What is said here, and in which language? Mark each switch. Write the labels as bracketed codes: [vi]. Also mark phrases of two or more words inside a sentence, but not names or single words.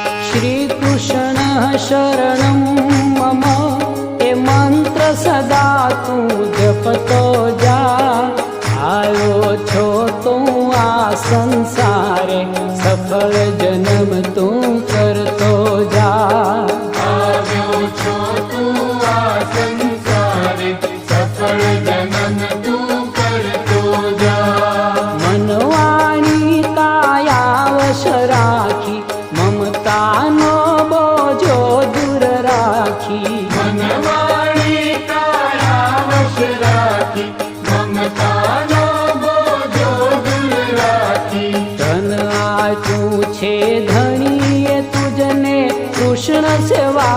[sa] श्रीकृष्ण शरणं मम [gu] એ મંત્ર સદા તું જપતો જા। આયો છો તું આ સંસારે સફળ જન્મ તું કરતો જા। આવ્યો છો તું આ સંસારે સફળ જન્મ તું કરતો જા। મનવાણી કાયાવશ રાખી મમતાનો બોઝો દૂર રાખી। મનવાણી કાયાવશ રાખી મમતાનો બોજો દૂર રાખી। ધન આયુ છે ધની તુઝને કૃષ્ણ સે